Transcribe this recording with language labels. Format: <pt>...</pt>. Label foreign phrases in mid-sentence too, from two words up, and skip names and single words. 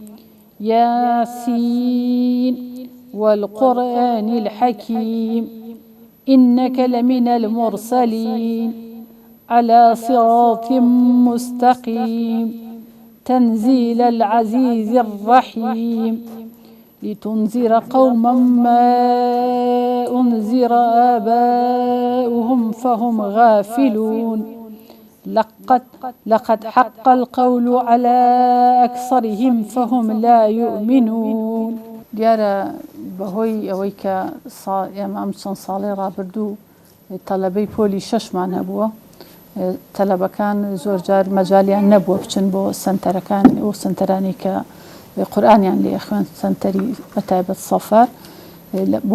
<ar>ياسين والقرآن الحكيم إنك لمن المرسلين على صراط مستقيم تنزيل العزيز الرحيم لتنذر قوما ما أنذر آباؤهم فهم غافلون لقد حق القول على أكثرهم فهم لا يؤمنون.</ar> <ckb>دیارە بەهۆی ئەوەی کە ئێمە ئەم چەند ساڵی ڕابردوو تەلەبەی پۆلی 6مان هەبووە تەلەبەکان زۆر جار مەجالیان نەبووە بچن بۆ سنتەرەکان و سنتەرانی کە قورئانیان لێ خوێن سنتەری بەتایبەت سەفەر بۆ</ckb>